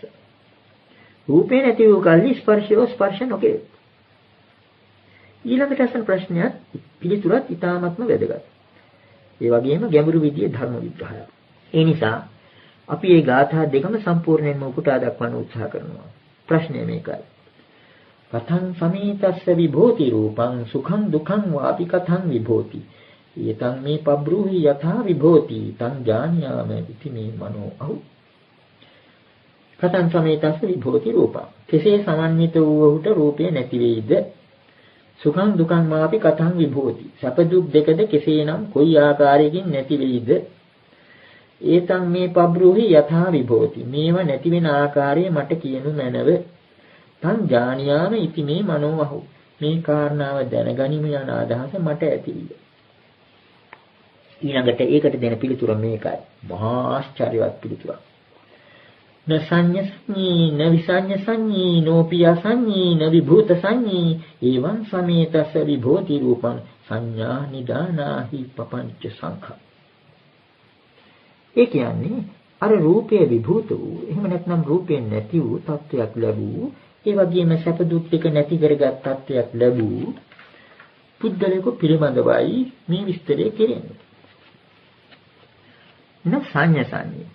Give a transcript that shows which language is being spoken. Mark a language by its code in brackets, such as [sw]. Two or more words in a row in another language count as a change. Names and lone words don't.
[si] රූපේ නැති වූ කල්ලි ස්පර්ශෝ ස්පර්ශ නොකෙරෙද්ද? ඊළඟට අසන ප්‍රශ්නයත් පිළිතුරත් ඊටාත්ම වැදගත්. ඒ වගේම ගැඹුරු විදියේ ධර්ම විග්‍රහයක්. ඒ නිසා අපි මේ ගාථා දෙකම සම්පූර්ණයෙන්ම උපුටා දක්වන්න උත්සාහ කරනවා. ප්‍රශ්නය මේකයි. [pi] කතං සමේතස්ස විභෝති රූපං සුඛං දුඛං වාපි කතං විභෝති. ඊතං මේ පබ්‍රූහි යථා විභෝති තං ඥානියාම ඉති මේ මනෝ අහු. කතං සමේතස්ස විභෝති රූපං. [si] කෙසේ සමන්විත වූ රූපය නැති වෙයිද? [pi] සුඛං දුඛං වාපි කතං විභෝති. [si] සැප දුක් දෙකද කෙසේනම් කොයි ආකාරයකින් නැති වෙයිද? [pi] ඒතං මේ පබ්‍රූහි යථා විභෝති. [si] මේව නැති වෙන ආකාරය මට කියනු මැනව. [pi] තං ඥානියාම ඉති මේ මනෝ අහු. [si] මේ කාරණාව දැනගනිමු යන අදහස මට ඇතිවිය. ඊළඟට ඒකට දෙන පිළිතුර මේකයි. මහා ආශ්චර්යවත් පිළිතුරක්. [pi] න සංඤ සංඤී න විසඤ්ඤ සංඤී නෝපිය සංඤී න විභූත සංඤී එවං සමේතස විභෝති රූපං සංඥා නිදානාහි පపంచ සංඛා. [si] ඒ කියන්නේ අර රූපයේ විභූත වූ එහෙම නැත්නම් රූපයෙන් නැති වූ තත්වයක් ලැබූ ඒ වගේම සැප දුක් දෙක නැති කරගත් තත්වයක් ලැබූ පුද්ගලයෙකු පිළිබඳවයි මේ විස්තරය කෙරෙන්නේ. [pi] න සංඤ සංඤී.